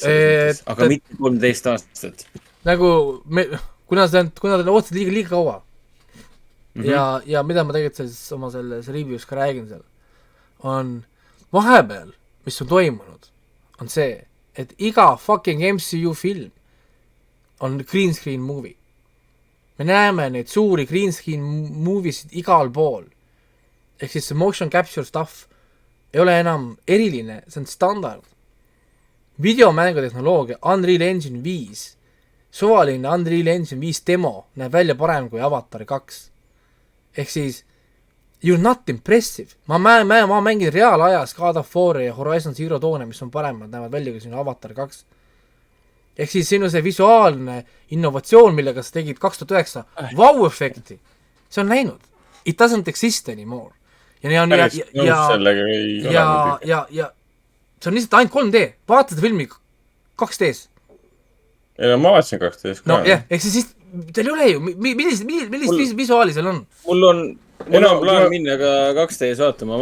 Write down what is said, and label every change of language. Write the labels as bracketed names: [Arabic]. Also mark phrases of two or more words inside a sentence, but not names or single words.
[Estonian] Aga mitte 13 aastat. Nagu, kuna te ootasid liiga kaua. Ja mida ma tegelikult oma selles review's ka räägin seal, on vahepeal, mis on toimunud, on see, et iga fucking MCU film on [English] green screen movie. [Estonian] Me näeme neid suuri [English] green screen [Estonian] moviesid igal pool. Ehk siis see [English] motion capture stuff [Estonian] ei ole enam eriline, see on standard. Videomängutehnoloogia Unreal Engine 5, suvaline Unreal Engine 5 demo näeb välja parem kui Avatar 2. Ehk siis [English] you're not impressive. [Estonian] Ma mängin reaalajas God of War ja Horizon Zero Dawn, mis on paremad, näevad välja kui sinu Avatar 2. Ehk siis sinu see visuaalne innovatsioon, millega sa tegid 2009 wow-efekti, see on läinud. [English] It doesn't exist anymore. [Estonian] Ja see on lihtsalt ainult 3D. Vaata seda filmi 2D-s. Ja ma vaatasin 2D-s ka. No jah, ehk siis teil ei ole ju, millist visuaali seal on? Mul on plaan minna ka 2D-s vaatama.